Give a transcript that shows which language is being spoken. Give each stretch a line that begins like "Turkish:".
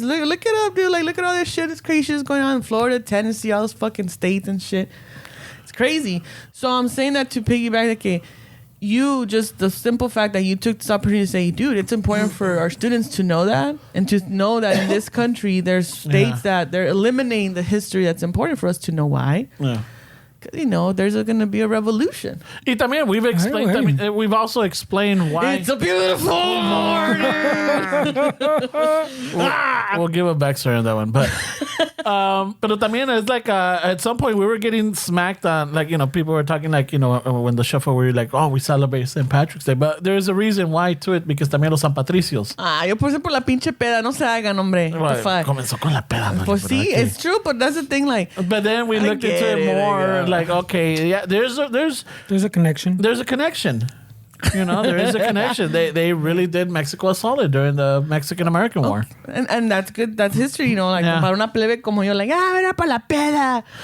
English: Look it up, dude. Like, look at all this shit. It's crazy shit going on in Florida, Tennessee, all those fucking states and shit. It's crazy. So I'm saying that to piggyback that just the simple fact that you took this opportunity to say, dude, it's important for our students to know that and to know that in this country there's states that they're eliminating the history that's important for us to know why. Yeah. There's going to be a revolution.
Spanish: Y también
English: we've also explained why. It's a beautiful morning. We'll give a backstory on that one, but
Spanish: pero también
English: it's like at some point we were getting smacked on, like, people were talking like, when the shuffle we were like, oh, we celebrate St. Patrick's Day, but there's a reason why to it, because
Spanish: también los
English: San Patricios.
Spanish: Yo puse por la pinche peda, no se hagan, hombre.
English: What the fuck?
Spanish: Comenzó con la peda, man. Pues sí,
English: it's true, but that's the thing, like. But then we looked into it more, like, okay, yeah, there's a connection. There's a connection. There is a connection. They really did Mexico a solid during the Mexican-American War. And that's good. That's history,
Spanish: para una plebe como yo,
English: like,
Spanish: era para la peda.